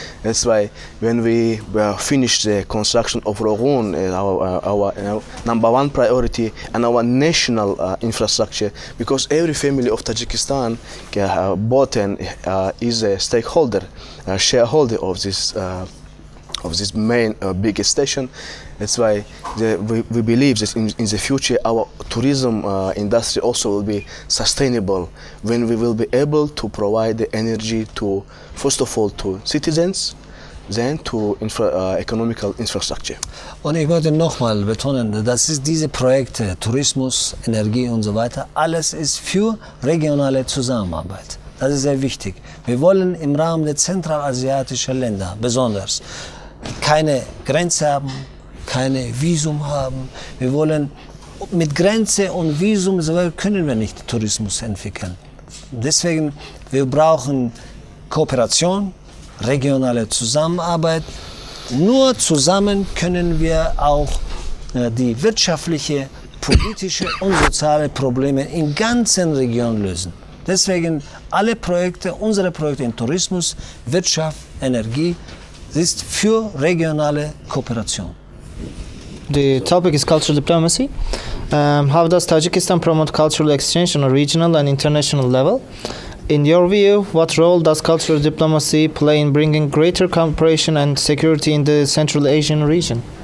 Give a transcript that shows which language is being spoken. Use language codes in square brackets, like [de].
[en] That's why when we finish the construction of Rogun, our number one priority and our national infrastructure, because every family of Tajikistan bought and is a stakeholder, a shareholder of this main biggest station. That's why we believe that in the future our tourism industry also will be sustainable when we will be able to provide the energy to, first of all, to citizens, then to economical infrastructure. [de] Und ich wollte nochmal betonen, dass es diese Projekte, Tourismus, Energie und so weiter, alles ist für regionale Zusammenarbeit. Das ist sehr wichtig. Wir wollen im Rahmen der zentralasiatischen Länder besonders keine Grenze haben, keine Visum haben. Wir wollen mit Grenze und Visum können wir nicht Tourismus entwickeln. Deswegen wir brauchen Kooperation, regionale Zusammenarbeit. Nur zusammen können wir auch die wirtschaftliche, politische und soziale Probleme in ganzen Regionen lösen. Deswegen alle Projekte, unsere Projekte in Tourismus, Wirtschaft, Energie, ist für regionale Kooperation. [en] The topic is cultural diplomacy. How does Tajikistan promote cultural exchange on a regional and international level? In your view, what role does cultural diplomacy play in bringing greater cooperation and security in the Central Asian region?